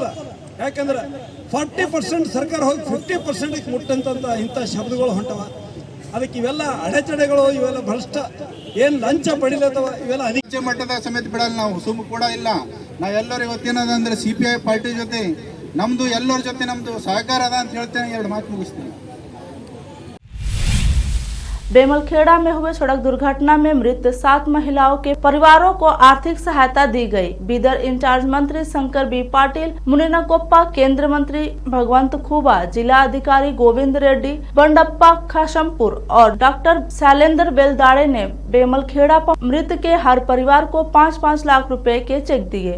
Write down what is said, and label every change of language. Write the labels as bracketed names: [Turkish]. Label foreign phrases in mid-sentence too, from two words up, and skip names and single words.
[Kannada] ಯಾಕಂದ್ರೆ 40% ಸರ್ಕಾರ ಹೋಗಿ 50% ಮುಟ್ಟಂತ ಇಂಥ ಶಬ್ದಗಳು ಹೊಂಟವ. ಅದಕ್ಕೆ ಇವೆಲ್ಲ ಅಡೆತಡೆಗಳು, ಇವೆಲ್ಲ ಭ್ರಷ್ಟ ಏನು ಲಂಚ ಪಡಿಲತ್ತವ, ಇವೆಲ್ಲ ಮಟ್ಟದ ಸಮೇತ ಬಿಡಲ್ಲ ನಾವು, ಸುಮ್ಮ ಕೂಡ ಇಲ್ಲ. ನಾವೆಲ್ಲರೂ ಇವತ್ತೇನದಂದ್ರೆ CPI ಪಾರ್ಟಿ ಜೊತೆ ನಮ್ಮದು ಎಲ್ಲರ ಜೊತೆ ನಮ್ಮದು ಸಹಕಾರ ಅದ ಅಂತ ಹೇಳ್ತೇನೆ, ಎರಡು ಮಾತು ಮುಗಿಸ್ತೀನಿ. [Hindi] बेमलखेड़ा में हुए सड़क दुर्घटना में मृत 7 महिलाओं के परिवारों को आर्थिक सहायता दी गई। बीदर इंचार्ज मंत्री शंकर बी पाटिल, मुनिनकोप्पा केंद्र मंत्री भगवंत खूबा, जिला अधिकारी गोविंद रेड्डी, बंडप्पा खाशमपुर और डॉक्टर शैलेंद्र बेलदाड़े ने बेमलखेड़ा पर मृत के हर परिवार को 5-5 लाख रुपए के चेक दिए।